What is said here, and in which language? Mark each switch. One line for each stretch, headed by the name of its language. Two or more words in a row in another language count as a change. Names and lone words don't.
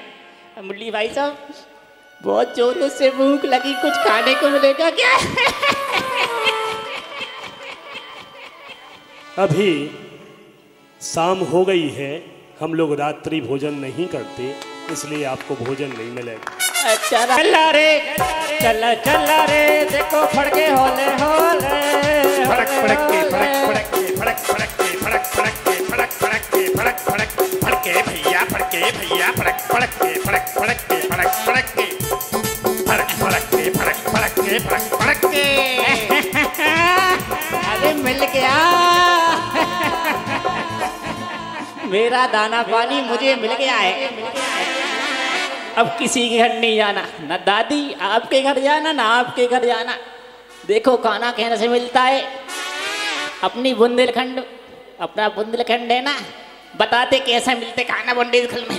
Hindi: मुरली भाई साहब बहुत जोरों से भूख लगी, कुछ खाने को मिलेगा क्या? अभी शाम हो गई है, हम लोग रात्रि भोजन नहीं करते, इसलिए आपको भोजन नहीं मिलेगा। अच्छा चला रे चला चला रे, देखो फड़के होले होले, फड़क फड़क के फड़क फड़क के फड़क फड़क के फड़क फड़क के फड़क फड़क के फड़क फड़क फड़के भैया फड़के भैया फड़क फड़क के फड़क फड़क के फड़क फड़क के फड़क फड़क के फड़क फड़क के फड़क फड़क के। अरे मिल गया मेरा दाना पानी, मुझे मिल गया है। अब किसी के घर नहीं जाना, ना दादी आपके घर जाना ना आपके घर जाना। देखो खाना कहने से मिलता है, अपनी बुंदेलखंड अपना बुंदेलखंड है ना, बताते कैसे मिलते खाना बुंदेलखंड में।